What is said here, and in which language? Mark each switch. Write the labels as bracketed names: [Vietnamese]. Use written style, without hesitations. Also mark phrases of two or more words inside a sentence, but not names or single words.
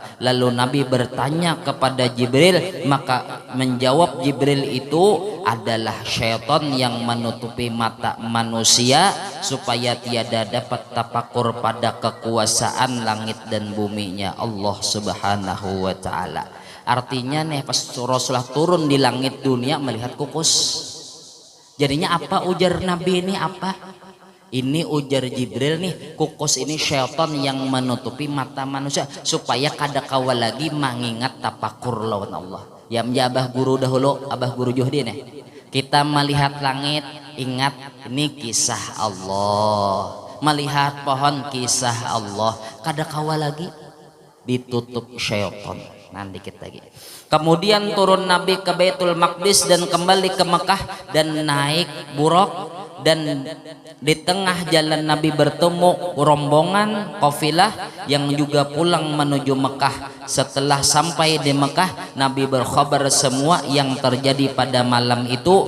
[Indonesian] Lalu Nabi bertanya kepada Jibril, maka menjawab Jibril itu adalah syaitan yang menutupi mata manusia supaya tiada dapat tafakur pada kekuasaan langit dan buminya Allah [Arabic] Subhanahu wa ta'ala. [Banjar] Artinya nih pas Rasulullah turun di langit dunia melihat kukus, jadinya apa ujar Nabi ini apa? Ini ujar Jibril nih, kukus ini syaitan yang menutupi mata manusia supaya kada kawa lagi mengingat tafakur lawan Allah. Ya abah guru dahulu, abah guru Juhdi nih, kita melihat langit ingat ini kisah Allah, melihat pohon kisah Allah, kada kawa lagi ditutup syaitan. Nanti dikit lagi. [Indonesian] Kemudian turun Nabi ke Baitul Maqdis dan kembali ke Mekah dan naik buruk, dan di tengah jalan Nabi bertemu rombongan kafilah yang juga pulang menuju Mekah. Setelah sampai di Mekah, Nabi berkhabar semua yang terjadi pada malam itu.